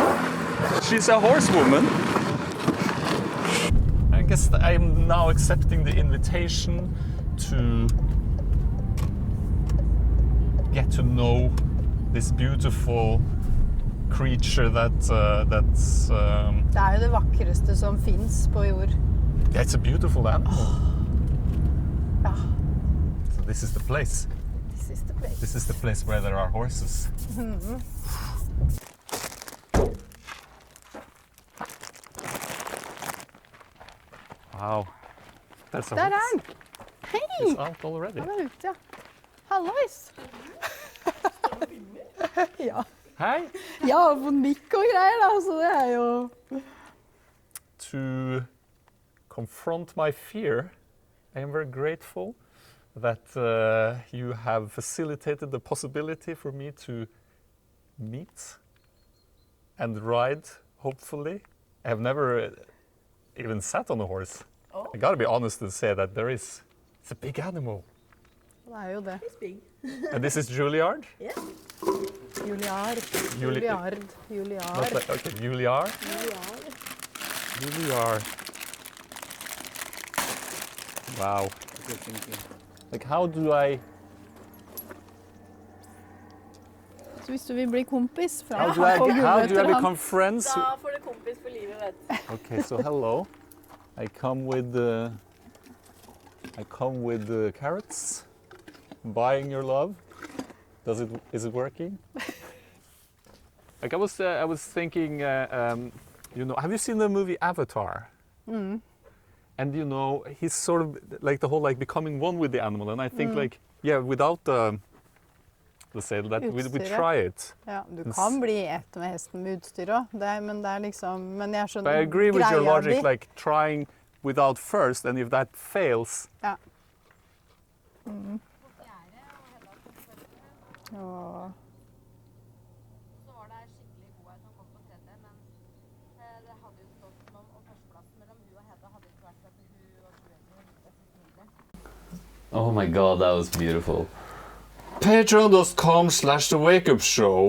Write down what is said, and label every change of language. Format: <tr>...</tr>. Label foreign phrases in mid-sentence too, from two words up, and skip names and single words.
<en>She's a horsewoman. I guess I'm now accepting the invitation to get to know this beautiful creature that's</en> <no>Det er jo det vakreste som finnes på jord.</no> <en>yeah, it's a beautiful animal.</en> <no>Ja.</no> <en>So this is the place. This is the place. This is the place where there are horses. Mhm. Wow. That's a</en> <no>Der er</no> <en>horse.</en> <no>den! Hei!</no> <en>It's out already.</en> <no>Han er ute, ja. Hallois! ja. Hei! Ja, på nikk og greier, da, så det er jo...</no> <en>To confront my fear, I am very grateful that you have facilitated the possibility for me to meet and ride, hopefully. I have never even sat on a horse. Oh. I gotta be honest and say that it's a big animal.</en> <no>Det er jo det.</no> <en>It's big. And this is Juilliard? Yeah. Juliard. Juli- Juliard. Not Juliard. like, okay, Juilliard. Juliard. Juilliard. Wow. Like, how do I...</en> <no>Så hvis du vil bli kompis fra</no> <en>How do I become friends?</en> <no>Da får du kompis for livet, vet du.</no> <en>Okay, so hello. I come with the carrots. Buying your love. Is it working? Like I was thinking you know, have you seen the movie Avatar? Mm. And you know, he's sort of like the whole like becoming one with the animal. And I think like, yeah, without the, let's say that we try it.</en> <no>Ja, du kan bli ett med hesten med utstyret, men det liksom, men jeg skjønner</no> <en>But I agree with your logic,</en> <no>di.</no> <en>like trying without first, and if that fails.</en> <no>Ja. Mm. Og</no> <en>Oh my god, that was beautiful. Patreon.com/The WakeUp Show.</en>